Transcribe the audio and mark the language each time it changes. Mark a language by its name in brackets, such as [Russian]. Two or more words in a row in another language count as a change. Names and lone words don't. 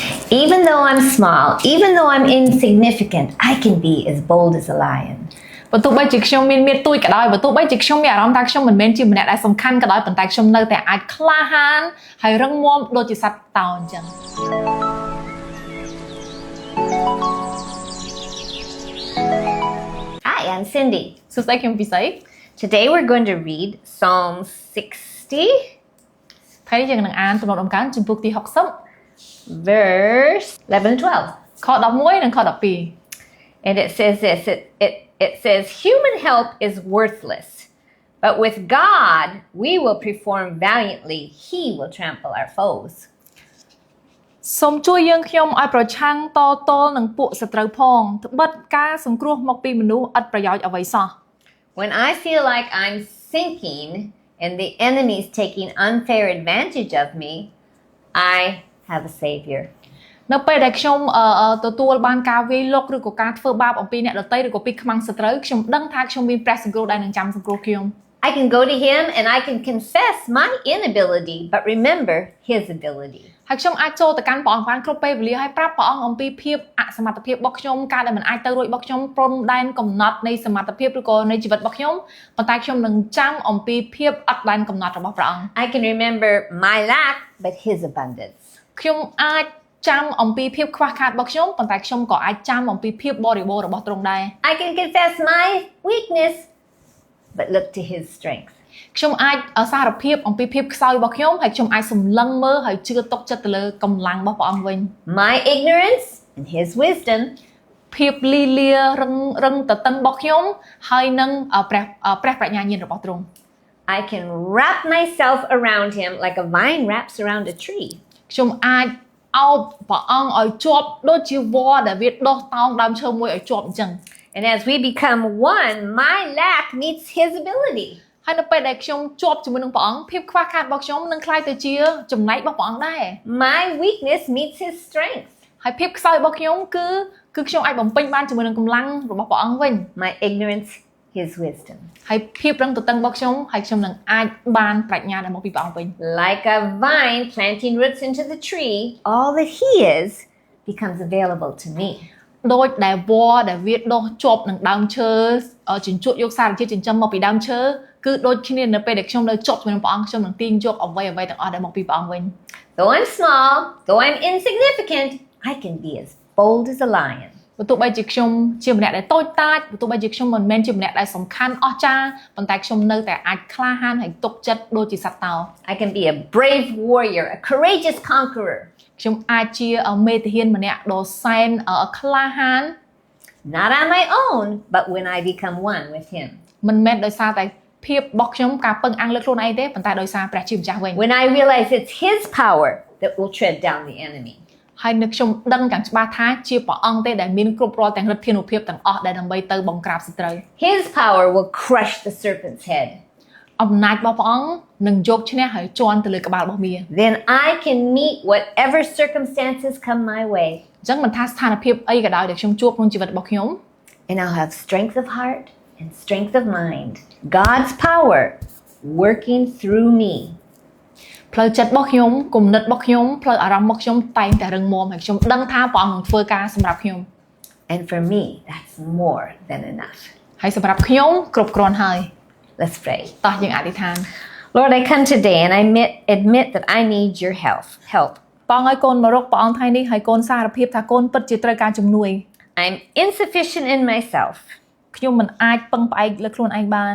[English] Even though I'm small, even though I'm insignificant, I can be as bold as a lion. [Khmer] បើទោះបីជាខ្ញុំមានទួយក៏ដោយបើទោះបីជាខ្ញុំមានអារម្មណ៍ថាខ្ញុំមិនមែនជាម្នាក់ដែលសំខាន់ក៏ដោយប៉ុន្តែខ្ញុំនៅតែអាចក្លាហានហើយរឹងមាំដូចជាសត្វតោអញ្ចឹង [English] Hi, I'm Cindy. [Khmer] សួស្តីខ្ញុំពិសី [English] Today we're going to read Psalm 60, [Khmer] ថ្ងៃនេះយើងនឹងអានទំនុកដំកើងជំពូកទី [English] verse 11 12. [Khmer] ខ11និងខ12 [English] And it says this, it says, human help is worthless, but with God we will perform valiantly. He will trample our foes. [Khmer] សូមជួយយើងខ្ញុំឲ្យប្រឆាំងតទល់នឹងពួកសត្រូវផងត្បិតការសង្គ្រោះមកពីមនុស្សឥតប្រយោជន៍អ្វីសោះ [English] When I feel like I'm sinking and the enemy's taking unfair advantage of me, I have a savior. [Khmer] នៅពេលដែលខ្ញុំទទួលបានការវាយលុកឬក៏ការធ្វើបាបអំពីអ្នកដទៃឬក៏ពីខ្មាំងសត្រូវខ្ញុំដឹងថាខ្ញុំមានព្រះសង្គ្រោះដែលនឹងចាំសង្គ្រោះខ្ញុំ [English] I can go to him and I can confess my inability, but remember his ability. [Khmer] ហើយខ្ញុំអាចចូលទៅកាន់ព្រះអង្គបានគ្រប់ពេលវេលាហើយប្រាប់ព្រះអង្គអំពីភាពអសមត្ថភាពរបស់ខ្ញុំការដែលមិនអាចទៅរួចរបស់ខ្ញុំព្រំដែនកំណត់នៃសមត្ថភាពឬក៏នៃជីវិតរបស់ខ្ញុំប៉ុន្តែខ្ញុំនឹងចាំអំពីភាពអត់ដែនកំណត់របស់ព្រះអង្គ [English] I can remember my lack, but his abundance. [Khmer] ខ្ញុំអាចចាំអំពីភាពខ្វះខាតរបស់ខ្ញុំប៉ុន្តែខ្ញុំក៏អាចចាំអំពីភាពបរិបូរណ៍របស់ទ្រង់ដែរ [English] I can confess my weakness, but look to his strength. [Khmer] ខ្ញុំអាចសារភាពអំពីភាពខ្សោយរបស់ខ្ញុំហើយខ្ញុំអាចសម្លឹងមើលហើយជឿទុកចិត្តទៅលើកម្លាំងរបស់ព្រះអង្គវិញ [English] My ignorance and his wisdom. [Khmer] ភាពលីលារឹងតឹងរបស់ខ្ញុំហើយនឹងព្រះប្រាជ្ញាញាណរបស់ទ្រង់ [English] I can wrap myself around him like a vine wraps around a tree. [Khmer] ខ្ញុំអាចអោបព្រះអង្គឲ្យជាប់ដូចជាវល្លិដែលវាដុះតោងដើមឈើមួយឲ្យជាប់អញ្ចឹង [English] And as we become one, my lack meets his ability. [Khmer] ហើយនៅពេលដែលខ្ញុំជាប់ជាមួយនឹងព្រះអង្គភាពខ្វះខាតរបស់ខ្ញុំនឹងคล้ายទៅជាចំណែករបស់ព្រះអង្គដែរ [English] My weakness meets his strength. [Khmer] ហើយភាពខ្សោយរបស់ខ្ញុំគឺខ្ញុំអាចបំពេញបានជាមួយនឹងកម្លាំងរបស់ព្រះអង្គវិញ [English] My ignorance, his wisdom. [Khmer] ហើយភាពរឹងទទឹងរបស់ខ្ញុំហើយខ្ញុំនឹងអាចបានប្រាជ្ញាដែលមកពីព្រះអង្គវិញ [English] Like a vine planting roots into the tree, all that he is becomes available to me. [Khmer] ដូចដែលវល្លិដែលវាដុះជាប់នឹងដើមឈើជញ្ជក់យកសារធាតុចិញ្ចឹមមកពីដើមឈើគឺដូចគ្នានៅពេលដែលខ្ញុំនៅជាប់ជាមួយនឹងព្រះអង្គខ្ញុំនឹងទាញយកអ្វីទាំងអស់ដែលមកពីព្រះអង្គវិញ [English] Though I'm small, though I'm insignificant, I can be as bold as a lion. [Khmer] បើទោះបីជាខ្ញុំជាម្នាក់ដែលតូចតាចបើទោះបីជាខ្ញុំមិនមែនជាម្នាក់ដែលសំខាន់អស្ចារ្យប៉ុន្តែខ្ញុំនៅតែអាចក្លាហានហើយទុកចិត្តដូចជាសត្វតោ [English] I can be a brave warrior, a courageous conqueror. [Khmer] ខ្ញុំអាចជាមេទាហានម្នាក់ដ៏សែនក្លាហាន [English] Not on my own, but when I become one with him. [Khmer] មិនមែនដោយសារតែភាពរបស់ខ្ញុំការពឹងអាំងលើខ្លួនឯងទេប៉ុន្តែដោយសារព្រះជាម្ចាស់វិញ [English] When I realize it's his power that will tread down the enemy. [Khmer] ហើយនៅខ្ញុំដឹងយ៉ាងច្បាស់ថាជាព្រះអង្គទេដែលមានគ្រប់រាល់ទាំងឫទ្ធានុភាពទាំងអស់ដែលដើម្បីទៅបង្ក្រាបសត្រូវ [English] His power will crush the serpent's head. [Khmer] អំណាចរបស់ព្រះអង្គនឹងយកឈ្នះហើយជន់ទៅលើក្បាលរបស់មា [English] Then I can meet whatever circumstances come my way. [Khmer] អញ្ចឹងមិនថាស្ថានភាពអីក៏ដោយដែលខ្ញុំជួបក្នុងជីវិតរបស់ខ្ញុំ [English] And I'll have strength of heart and strength of mind. God's power working through me. [Khmer] ផ្លូវចិត្តរបស់ខ្ញុំគំនិតរបស់ខ្ញុំផ្លូវអារម្មណ៍របស់ខ្ញុំតែងតែរឹងមាំហើយខ្ញុំដឹងថាព្រះអង្គនឹងធ្វើការសម្រាប់ខ្ញុំ [English] And for me, that's more than enough. [Khmer] ហើយសម្រាប់ខ្ញុំគ្រប់គ្រាន់ហើយ [English] Let's pray. [Khmer] តោះយើងអធិដ្ឋាន [English] Lord, I come today and I admit that I need your help. [Khmer] ព្រះអង្គឲ្យកូនមករកព្រះអង្គថ្ងៃនេះហើយកូនសារភាពថាកូនពិតជាត្រូវការជំនួយ [English] I'm insufficient in myself. [Khmer] ខ្ញុំមិនអាចពឹងផ្អែកលើខ្លួនឯងបាន